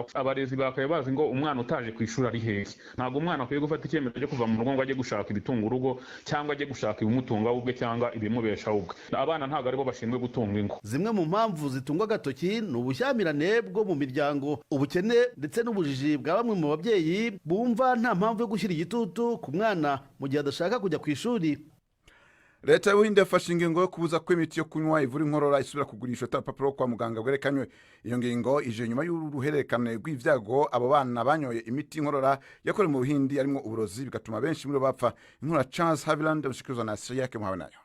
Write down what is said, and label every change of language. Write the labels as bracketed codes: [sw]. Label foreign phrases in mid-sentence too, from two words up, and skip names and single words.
[rw] Abarezi bakaye bazi ngo umwana utaje ku ishuri ari hehe. Ntabwo umwana akwiye gufata icyemezo cyo kuva mu rugo ngo ajye gushaka ibitunga urugo cyangwa ajye gushaka ibimutunga ubwe cyangwa ibimubesha ubwe. Abana ntabwo aribo bashinzwe gutunga ingo. Zimwe mu mpamvu zitungwa agatoki ni ubushyamirane bwo mu miryango, ubukene ndetse n'ubujiji bwa bamwe mu babyeyi bumva nta mpamvu yo gushyira igitutu ku mwana mu gihe adashaka kujya ku ishuri. [rn] leta y'ubuhinde yafashe ingingo yo kubuza ko imiti yo kunywa ivura inkorora isubira kugurishwa atarupapuro kwa muganga bwerekanywe. Iyo ngingo ije nyuma y'uruhererekane rw'ivyago abo bana banyoye imiti inkorora yakorewe mu Buhindi arimwo uburozi bigatuma benshi muri bo bapfa. Inkuru Charles Haviland ushikizwa na Siyake muhawe nayo.